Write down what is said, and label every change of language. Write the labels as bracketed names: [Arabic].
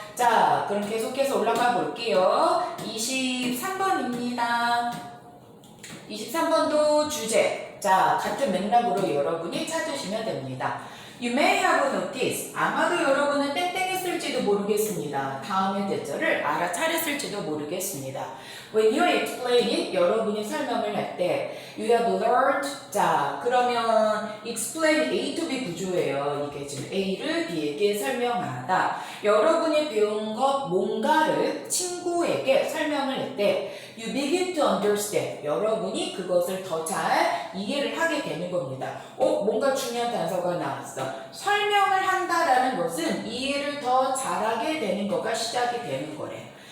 [Korean] 자, 그럼 계속해서 올라가 볼게요. 23번입니다. 23번도 주제. 자, 같은 맥락으로 여러분이 찾으시면 됩니다. [English] You may have noticed. [Korean] 아마도 여러분은 땡땡했을지도 모르겠습니다. 다음의 대절을 알아차렸을지도 모르겠습니다. [English] When you explain it, [Korean] 여러분이 설명을 할 때 [English] You have learned. [Korean] 자, 그러면 [English] explain A to B [Korean] 구조예요. 이게 지금 A를 B에게 설명하다. 여러분이 배운 것 뭔가를 친구에게 설명을 할 때 [English] You begin to understand. [Korean] 여러분이 그것을 더 잘 이해를 하게 되는 겁니다. 뭔가 중요한 단서가 나왔어. 설명을 한다라는 것은 이해를 더 잘하게 되는 거가 시작이 되는 거래.